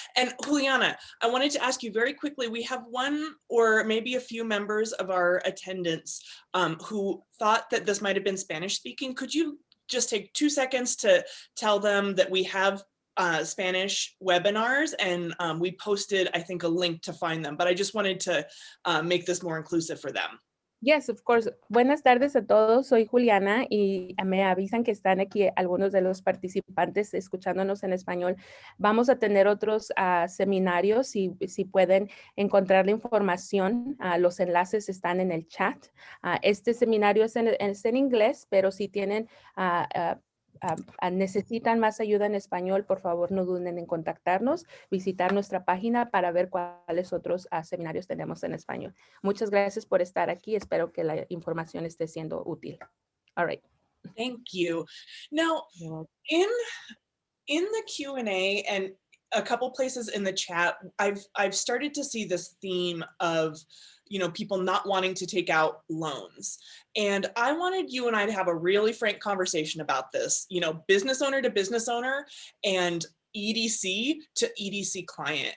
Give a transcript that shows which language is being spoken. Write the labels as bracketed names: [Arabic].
[English] And Juliana, I wanted to ask you very quickly, we have one or maybe a few members of our attendants who thought that this might have been Spanish speaking. Could you just take 2 seconds to tell them that we have Spanish webinars, and we posted, I think, a link to find them, but I just wanted to make this more inclusive for them. Yes, of course. [Spanish] Buenas tardes a todos. Soy Juliana y me avisan que están aquí algunos de los participantes escuchándonos en español. Vamos a tener otros seminarios. Si pueden encontrar la información, los enlaces están en el chat. Este seminario es en inglés, pero si tienen necesitan más ayuda en español, por favor no duden en contactarnos, visitar nuestra página para ver cuáles otros seminarios tenemos en español. Muchas gracias por estar aquí. Espero que la información esté siendo útil. [English] All right. Thank you. Now, in the Q&A and a couple places in the chat, I've started to see this theme of people not wanting to take out loans. And I wanted you and I to have a really frank conversation about this, business owner to business owner and EDC to EDC client.